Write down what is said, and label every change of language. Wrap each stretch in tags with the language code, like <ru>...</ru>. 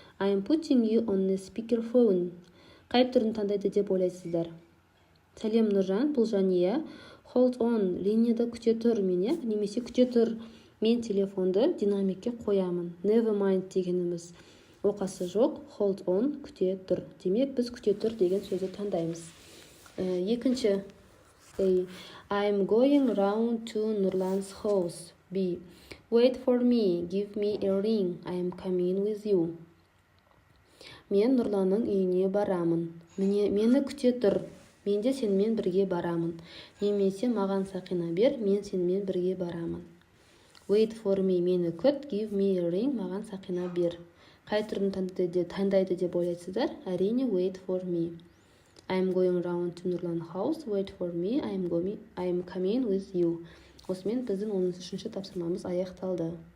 <en>I'm putting you on the speakerphone.</en> <kk>Қай түрін таңдайды деп ойлайсыздар? Сәлем, Нұржан, бұл Жания.</kk> <en>Hold on,</en> <kk>линияда күте тұр мене, немесе күте тұр. Мен телефонды динамикке қоямын.</kk> <en>Never mind</en> <kk>дегеніміз оқасы жоқ,</kk> <en>hold on,</en> <kk>күте тұр. Демек, біз күте тұр деген сөзді таңдаймыз. Екінші. A.</kk> <en>I'm going round to Нұрлан's house. B. Wait for me, give me a ring, I'm coming with you.</en> <kk>Мен Нұрланның үйіне барамын. Мені күте тұр. Мен де сенімен бірге барамын. Немесе маған сақина бер, мен сенімен бірге барамын.</kk> <en>Wait for me,</en> <kk>мені күт,</kk> <en>give me a ring,</en> <kk>маған сақина бер. Қай түрін таңдайды деп ойлайсыздар? Әрине,</kk> <en>wait for me. I'm going round to Нұрлан's house, wait for me, I'm coming with you.</en> <kk>Осымен біздің 13-ші тапсырмамыз аяқталды.</kk>